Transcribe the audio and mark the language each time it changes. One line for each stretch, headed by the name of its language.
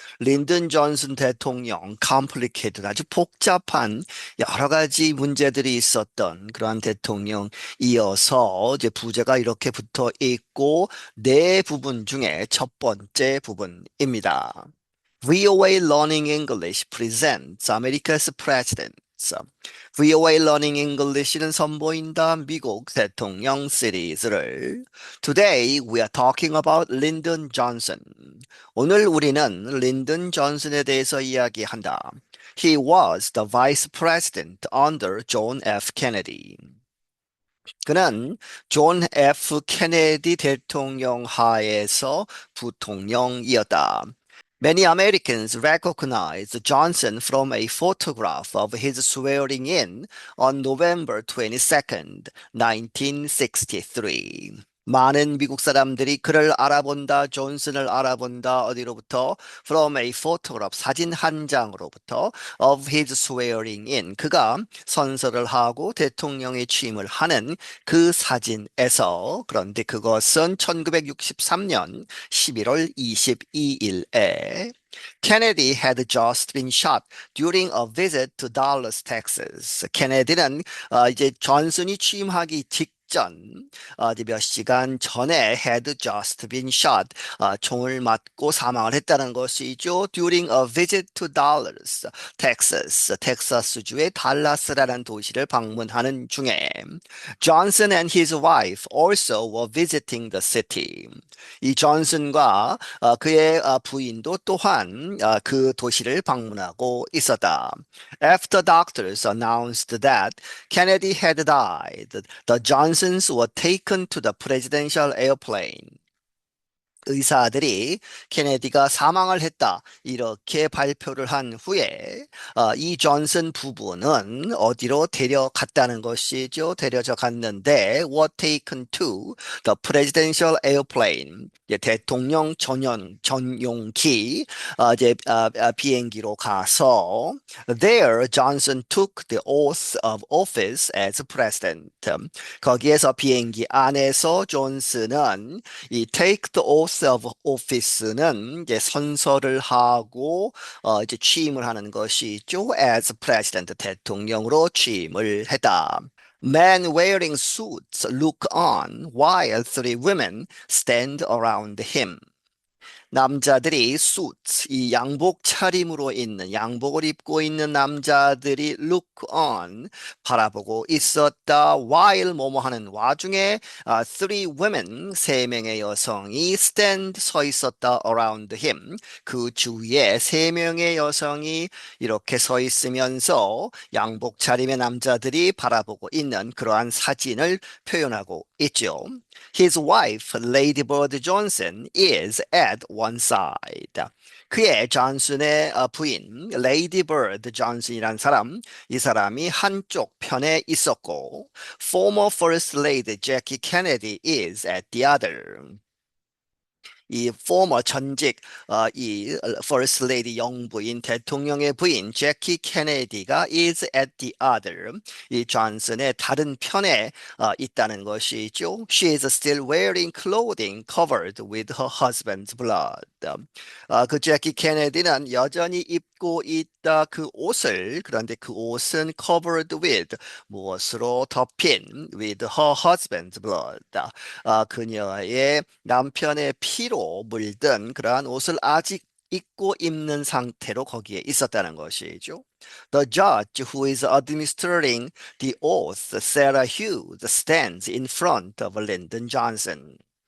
Korean: 린든 존슨 대통령 Complicated 아주 복잡한 여러 가지 문제들이 있었던 그러한 대통령 이어서 이제 부제가 이렇게 붙어 있고 네 부분 중에 첫 번째 부분입니다.
English: VOA Learning English presents America's Presidents. VOA Learning English는
Korean: 선보인다 미국 대통령 시리즈를
English: Today we are talking about Lyndon Johnson.
Korean: 오늘 우리는 린든 존슨에 대해서 이야기한다.
English: He was the vice president under John F.
Korean: Kennedy. 그는 존 F. 케네디 대통령 하에서 부통령이었다.
English: Many Americans recognize Johnson from a photograph of his swearing in on November 22nd, 1963.
Korean: 많은 미국 사람들이 그를 알아본다, 존슨을 알아본다, 어디로부터?
English: From a photograph,
Korean: 사진 한 장으로부터
English: of his swearing in.
Korean: 그가 선서를 하고 대통령에 취임을 하는 그 사진에서, 그런데 그것은 1963년 11월 22일에
English: Kennedy had just been shot during a visit to Dallas, Texas.
Korean: 케네디는 이제 존슨이 취임하기 이제 몇 시간 전에
English: had just been shot,
Korean: 총을 맞고 사망을 했다는 것이죠.
English: During a visit to Dallas, Texas,
Korean: 텍사스주의 달라스라는 도시를 방문하는 중에
English: Johnson and his wife also were visiting the city.
Korean: 이 존슨과 그의 부인도 또한 그 도시를 방문하고 있었다.
English: After doctors announced that Kennedy had died, the Johnsons were taken to the presidential airplane.
Korean: 의사들이 케네디가 사망을 했다 이렇게 발표를 한 후에 이 존슨 부부는 어디로 데려갔다는 것이죠. 데려져 갔는데
English: were taken to the presidential airplane.
Korean: 대통령 전용기 비행기로 가서
English: there Johnson took the oath of office as president.
Korean: 거기에서 비행기 안에서 존슨은 이 take the oath of office는 이제 선서를 하고 이제 취임을 하는 것이죠.
English: as president
Korean: 대통령으로 취임을 했다.
English: Men wearing suits look on while three women stand around him.
Korean: 남자들이 suits, 이 양복 차림으로 있는 양복을 입고 있는 남자들이 look on, 바라보고 있었다. while 뭐뭐 하는 와중에 three women, 세 명의 여성이 stand, 서 있었다. around him, 그 주위에 세 명의 여성이 이렇게 서 있으면서 양복 차림의 남자들이 바라보고 있는 그러한 사진을 표현하고 있죠.
English: His wife, Lady Bird Johnson, is at one side.
Korean: 그의 존슨의 부인, Lady Bird Johnson이란 사람, 이 사람이 한쪽 편에 있었고,
English: former First Lady Jackie Kennedy is at the other.
Korean: 이 former 전직 이 First Lady 영부인 대통령의 부인 제키 케네디가
English: is at the other
Korean: 이 존슨의 다른 편에 있다는 것이죠.
English: She is still wearing clothing covered with her husband's blood.
Korean: 그 제키 케네디는 여전히 입고 있다 그 옷을 그런데 그 옷은 covered with 무엇으로 덮인
English: with her husband's blood.
Korean: 그녀의 남편의 피로 물든 그러한 옷을 아직 입고 입는 상태로 거기에 있었다는 것이죠.
English: The judge who is administering the oath, Sarah Hughes, stands in front of Lyndon Johnson.